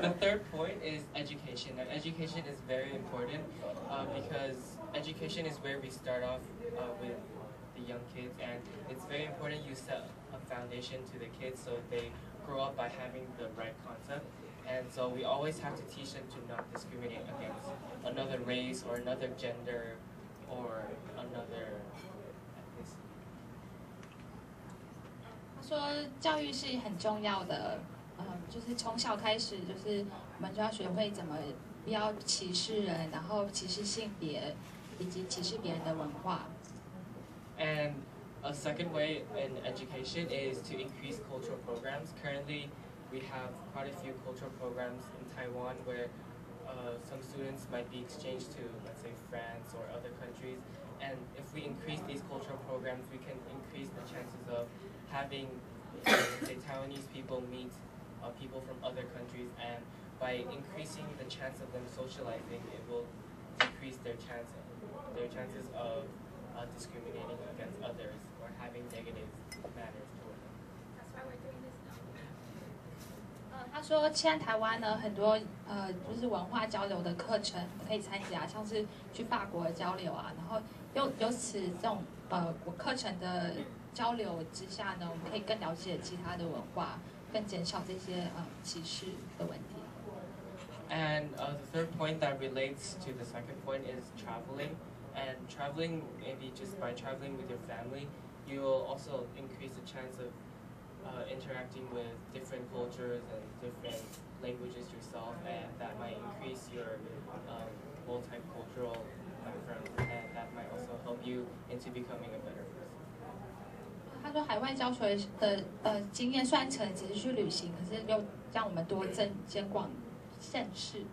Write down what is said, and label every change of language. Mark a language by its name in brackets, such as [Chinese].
[English] The third point is education. Now, education is very important because education is where we start off with the young kids, and it's very important you set a foundation to the kids so they grow up by having the right concept. And so we always have to teach them to not discriminate against another race or another gender or another ethnicity. [Chinese] 他说，教育是很重要的，就是从小开始，就是我们就要学会怎么不要歧视人，然后歧视性别，以及歧视别人的文化。 [English] And a second way in education is to increase cultural programs. Currently, we have quite a few cultural programs in Taiwan where some students might be exchanged to, let's say, France or other countries. And if we increase these cultural programs, we can increase the chances of having, say, Taiwanese people meet people from other countries. And by increasing the chance of them socializing, it will decrease their chances of discriminating against others or having negative manners toward them. That's why we're doing this now. [Chinese] 他说，现在台湾呢很多就是文化交流的课程可以参加，像是去法国交流啊，然后由此这种课程的交流之下呢，我们可以更了解其他的文化，更减少这些歧视的问题。 [English] And the third point that relates to the second point is traveling. And traveling, maybe just by traveling with your family, you will also increase the chance of interacting with different cultures and different languages yourself, and that might increase your multicultural background, and that might also help you into becoming a better person. [Chinese] 他说，海外教学的经验虽然可能只是去旅行，可是又让我们多增广见识。